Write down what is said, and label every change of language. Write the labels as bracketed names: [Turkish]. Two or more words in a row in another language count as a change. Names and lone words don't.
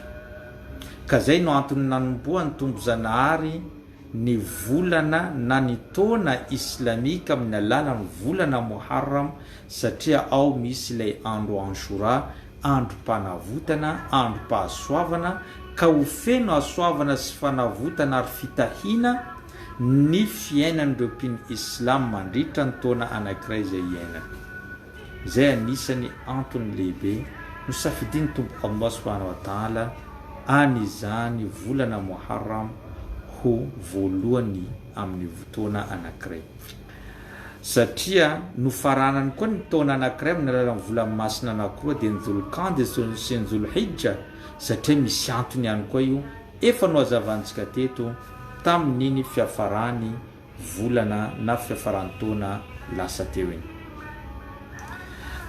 [Malagasy] Ka zay no antony nanomboany tombo-zanahary ny volana na ny taona islamika amin'ny alalan'ny volana Muharram, satria ao misy ilay andro Ashura, andro-panavotana, andro-pahasoavana, ka ho feno hasoavana sy fanavotana ary fitahiana ny fiainan'ireo mpino Islam mandritra ny taona anankiray izay iainana. Zay anisany antony lehibe no safidiny Tompo Allah [Arabic] سبحانه وتعالى [Malagasy] an'izany volana Muharram ho voalohany amin'ny taona anankiray, satria nofaranany koa ny taona anankiray amin'ny alalan'ny volana masina anankiroa dia ny Dhul-Qa'da sy ny Dhul-Hijja, satria misy antony ihany koa io efa no hazavantsika teto tamin'iny fiafarany volana na fiafarany taona lasa teo iny.